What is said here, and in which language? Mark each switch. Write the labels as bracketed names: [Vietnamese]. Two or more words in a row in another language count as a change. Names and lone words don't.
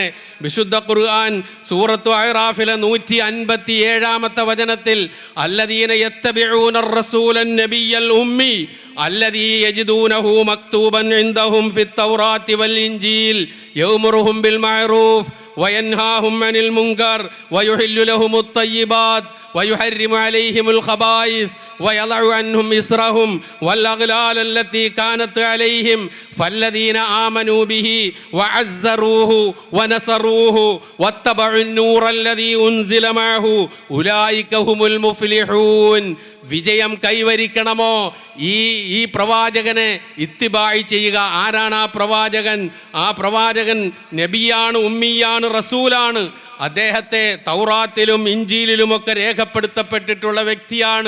[Malayalam] വിശുദ്ധ ഖുർആൻ സൂറത്തു അഅറാഫിലെ 157-ാമത്തെ വചനത്തിൽ [Arabic] الذين يتبعون الرسول النبي الأمي الذي يجدونه مكتوبا عندهم في التوراة والإنجيل يأمرهم بالمعروف وينهاهم عن المنكر ويحل لهم الطيبات ويحرم عليهم الخبائث ويضع عنهم إصرهم والأغلال التي كانت عليهم فالذين آمنوا به وعزروه ونصروه واتبعوا النور الذي أنزل معه أولئك هم المفلحون. [Malayalam] വിജയം കൈവരിക്കണമോ? ഈ പ്രവാചകനെ ഇത്തിബായി ചെയ്യുക. ആരാണ് ആ പ്രവാചകൻ? ആ പ്രവാചകൻ നബിയാണ്, ഉമ്മിയാണ്, റസൂലാണ്. അദ്ദേഹത്തെ തൗറാത്തിലും ഇഞ്ചീലിലുമൊക്കെ രേഖപ്പെടുത്തപ്പെട്ടിട്ടുള്ള വ്യക്തിയാണ്.